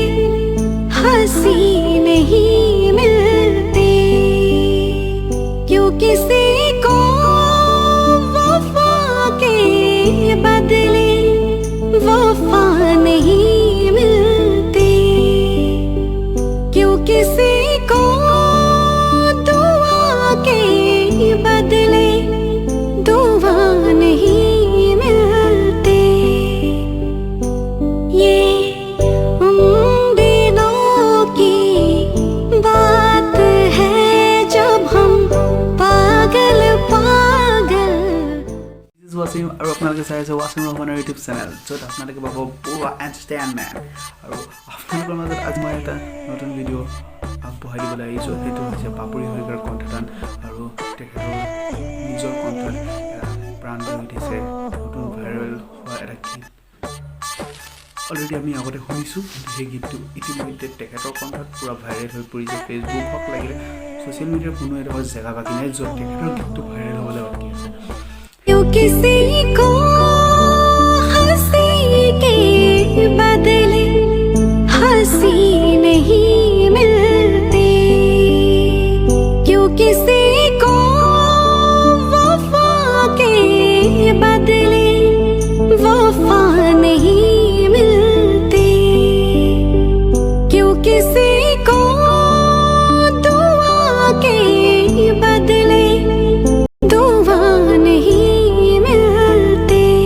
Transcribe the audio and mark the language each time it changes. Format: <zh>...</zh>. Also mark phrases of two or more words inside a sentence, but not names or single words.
<hi>हंसी नहीं मिलती, क्यों किसी को वफा के बदले वफा नहीं मिलती, क्यों किसी को दुआ के बदले दुआ नहीं मिलती। ये उन दिनों की बात है जब हम पागल पागल।</hi> <as>वासिम और আপোনালোকে চাই আছে वासिम ৰহমানৰ ইউটিউব চেনেল, য'ত আপোনালোকে পাব পুৰা এণ্টাৰটেইনমেণ্ট। আৰু আপোনালোকৰ মাজত আজি মই এটা নতুন ভিডিঅ' আগবঢ়াই দিবলৈ আহিছোঁ। সেইটো হৈছে পাপৰি শইকীয়াৰ কণ্ঠদান, আৰু তেখেতৰ নিজৰ কণ্ঠত প্ৰাণ লৈ উঠিছে নতুন ভাইৰেল হোৱা এটা গীত। অলৰেডি আমি আগতে শুনিছোঁ, কিন্তু সেই গীতটো ইতিমধ্যে তেখেতৰ কণ্ঠত পূৰা ভাইৰেল হৈ পৰিছে। ফেচবুক হওক লাগিলে</as> <en>social media</en> <as>কোনো এডোখৰ জেগা বাকী নাই য'ত তেখেতৰ গীতটো ভাইৰেল হ'বলৈ বাকী আছে।</as> <hi>क्यों किसी को हंसी के बदले हंसी नहीं मिलती, क्यों किसी को वफा के बदले वफा नहीं मिलती, क्यों किसी को दुआ के बदले दुआ नहीं मिलती।</hi>